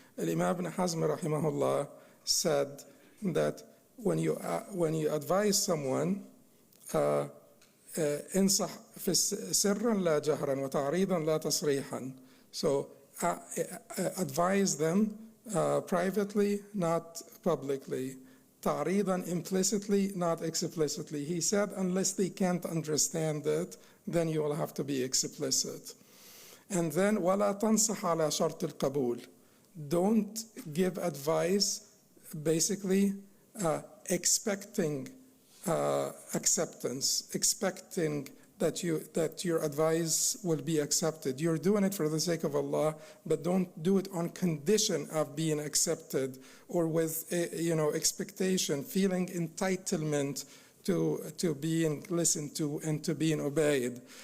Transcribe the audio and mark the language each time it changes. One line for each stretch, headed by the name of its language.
English: Imam Ibn Hazm rahimahullah said that when you advise someone,
Arabic: انصح سرا لا جهرا وتعريضا لا تصريحا.
English: So advise them privately, not publicly. تعريضا implicitly, not explicitly. He said unless they can't understand it, then you will have to be explicit. And then
Arabic: ولا تنصح على شرط القبول.
English: Don't give advice basically expecting acceptance, expecting that your advice will be accepted. You're doing it for the sake of Allah, but don't do it on condition of being accepted or with expectation, feeling entitlement to being listened to and to being obeyed.